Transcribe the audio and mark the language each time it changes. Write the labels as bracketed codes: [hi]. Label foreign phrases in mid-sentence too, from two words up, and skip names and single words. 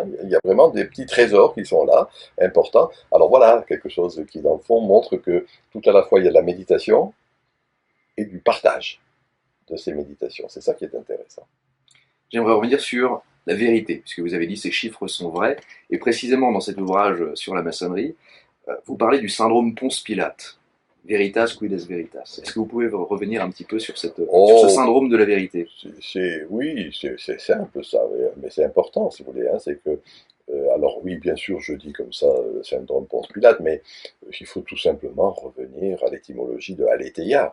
[fr] Il y a vraiment des petits trésors qui sont là, importants. Alors voilà, quelque chose qui, dans le fond, montre que tout à la fois, il y a de la méditation et du partage de ces méditations. C'est ça qui est intéressant. J'aimerais revenir sur la vérité, puisque vous avez dit ces chiffres sont vrais, et précisément dans cet ouvrage sur la maçonnerie, vous parlez du syndrome Ponce-Pilate. [la] Veritas quid est veritas. [fr] Est-ce que vous pouvez revenir un petit peu sur ce syndrome de la vérité? Oui, c'est un peu ça, mais c'est important, si vous voulez. Hein, c'est que, alors oui, bien sûr, je dis comme ça, le syndrome Ponce-Pilate, mais il faut tout simplement revenir à l'étymologie de aletheia.